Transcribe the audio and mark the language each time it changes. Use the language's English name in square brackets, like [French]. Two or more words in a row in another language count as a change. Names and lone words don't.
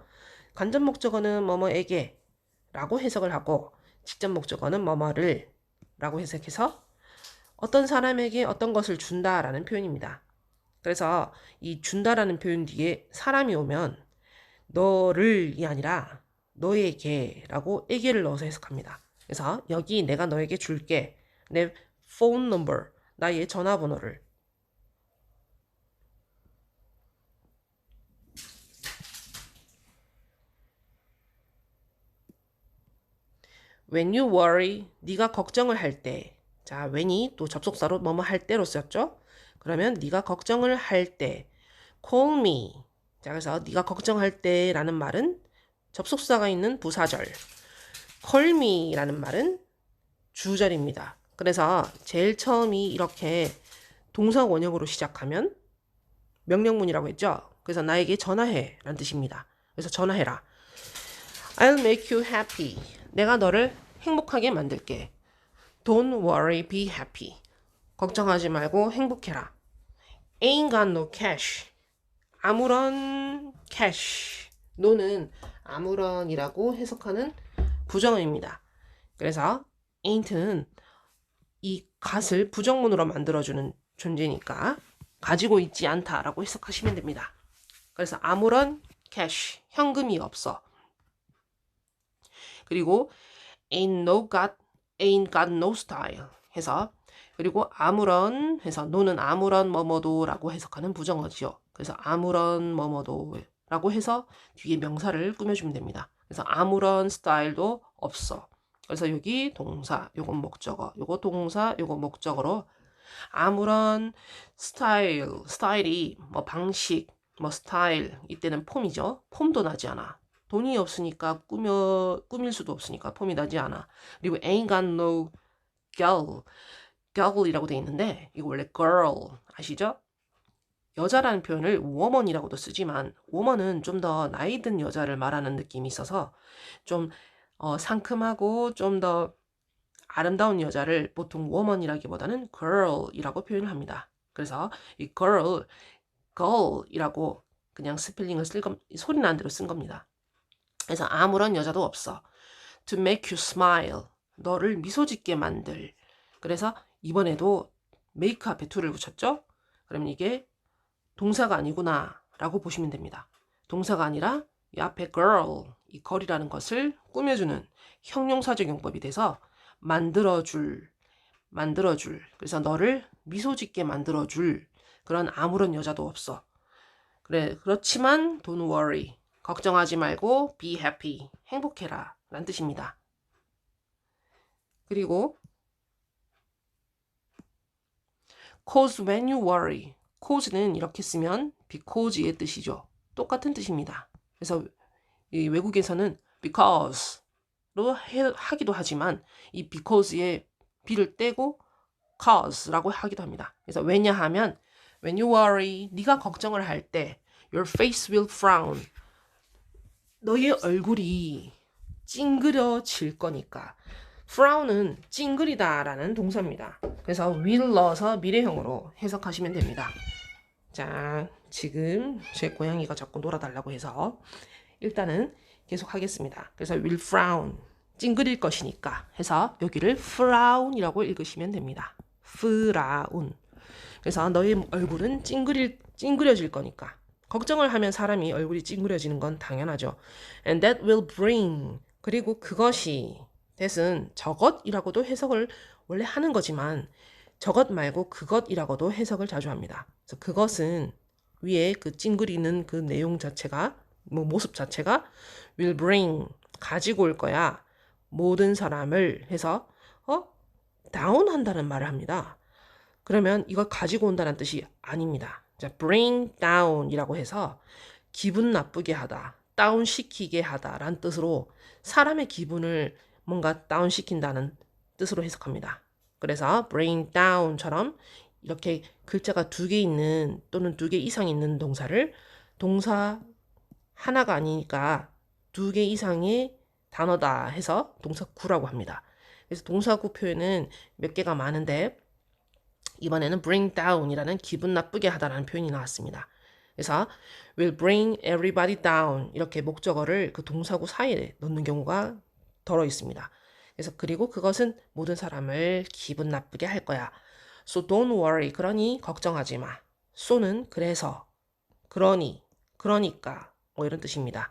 [Korean] 간접 목적어는 뭐뭐에게 라고 해석을 하고 직접 목적어는 뭐뭐를 라고 해석해서 어떤 사람에게 어떤 것을 준다라는 표현입니다. 그래서 이 준다라는 표현 뒤에 사람이 오면 너를이 아니라 너에게라고 에게를 넣어서 해석합니다. 그래서 여기 내가 너에게 줄게. [English] 내 phone number, [Korean] 나의 전화번호를. [English] When you worry, [Korean] 네가 걱정을 할 때. 자, when이 또 접속사로 뭐뭐 할 때로 썼죠? 그러면 네가 걱정을 할 때. [English] Call me. [Korean] 자, 그래서 네가 걱정할 때라는 말은 접속사가 있는 부사절. [English] Call me [Korean] 라는 말은 주절입니다. 그래서 제일 처음이 이렇게 동사 원형으로 시작하면 명령문이라고 했죠? 그래서 나에게 전화해 라는 뜻입니다. 그래서 전화해라. [English] I'll make you happy. [Korean] 내가 너를 행복하게 만들게. [English] Don't worry, be happy. [Korean] 걱정하지 말고 행복해라. [English] Ain't got no cash. 아무런 cash. [Korean] no는 아무런이라고 해석하는 부정어입니다. 그래서 ain't는 이 gat을 부정문으로 만들어주는 존재니까 가지고 있지 않다라고 해석하시면 됩니다. 그래서 아무런 cash, 현금이 없어. 그리고 [English] ain't got no style [Korean] 해서, 그리고 아무런 해서 no는 아무런 뭐뭐도라고 해석하는 부정어지요. 그래서 아무런 뭐뭐도라고 해서 뒤에 명사를 꾸며주면 됩니다. 그래서 아무런 스타일도 없어. 그래서 여기 동사, 요건 목적어, 요거 동사, 요거 목적어로 아무런 스타일이 뭐 방식, 뭐 스타일, 이때는 폼이죠. 폼도 나지 않아. 돈이 없으니까 꾸밀 수도 없으니까 폼이 나지 않아. 그리고 [English] ain't got no girl [Korean] 이라고 돼 있는데 이거 원래 girl 아시죠? 여자라는 표현을 woman이라고도 쓰지만 woman은 좀 더 나이 든 여자를 말하는 느낌이 있어서 좀 상큼하고 좀 더 아름다운 여자를 보통 woman이라기보다는 girl이라고 표현을 합니다. 그래서 이 girl이라고 그냥 스펠링을 소리 나는 대로 쓴 겁니다. 그래서 아무런 여자도 없어. [English] to make you smile. [Korean] 너를 미소 짓게 만들. 그래서 이번에도 make 앞에 to를 붙였죠? 그럼 이게 동사가 아니구나 라고 보시면 됩니다. 동사가 아니라 이 앞에 girl, 이 걸이라는 것을 꾸며주는 형용사적 용법이 돼서 만들어줄. 그래서 너를 미소 짓게 만들어줄 그런 아무런 여자도 없어. [English] 그렇지만 don't worry. [Korean] 걱정하지 말고 [English] be happy. [Korean] 행복해라 라는 뜻입니다. [English] 그리고 cause when you worry. [Korean] cause는 이렇게 쓰면 because의 뜻이죠. 똑같은 뜻입니다. 그래서 이 외국에서는 because로 하기도 하지만 이 because의 be를 떼고 cause라고 하기도 합니다. 그래서 왜냐하면 [English] when you worry, [Korean] 네가 걱정을 할 때 [English] your face will frown. [Korean] 너의 얼굴이 찡그려질 거니까. frown은 찡그리다라는 동사입니다. 그래서 will 넣어서 미래형으로 해석하시면 됩니다. 자, 지금 제 고양이가 자꾸 놀아달라고 해서 일단은 계속 하겠습니다. 그래서 [English] will frown, [Korean] 찡그릴 것이니까 해서 여기를 frown이라고 읽으시면 됩니다. frown. 그래서 너의 얼굴은 찡그려질 거니까. 걱정을 하면 사람이 얼굴이 찡그려지는 건 당연하죠. [English] And that will bring. [Korean] 그리고 그것이 that은 저것이라고도 해석을 원래 하는 거지만 저것 말고 그것이라고도 해석을 자주 합니다. 그래서 그것은 위에 그 찡그리는 그 내용 자체가 모습 자체가 [English] will bring [Korean] 가지고 올 거야. 모든 사람을 해서 다운한다는 말을 합니다. 그러면 이걸 가지고 온다는 뜻이 아닙니다. 자, [English] bring down [Korean] 이라고 해서 기분 나쁘게 하다, 다운시키게 하다라는 뜻으로 사람의 기분을 뭔가 다운시킨다는 뜻으로 해석합니다. 그래서 [English] bring down [Korean] 처럼 이렇게 글자가 2개 있는 또는 2개 이상 있는 동사를 동사 하나가 아니니까 2개 이상의 단어다 해서 동사구라고 합니다. 그래서 동사구 표현은 몇 개가 많은데 이번에는 [English] bring down [Korean] 이라는 기분 나쁘게 하다라는 표현이 나왔습니다. 그래서 [English] will bring everybody down [Korean] 이렇게 목적어를 그 동사구 사이에 넣는 경우가 덜어 있습니다. 그래서 그리고 그것은 모든 사람을 기분 나쁘게 할 거야. [English] So don't worry. [Korean] 그러니 걱정하지 마. so는 그래서, 그러니까 뭐 이런 뜻입니다.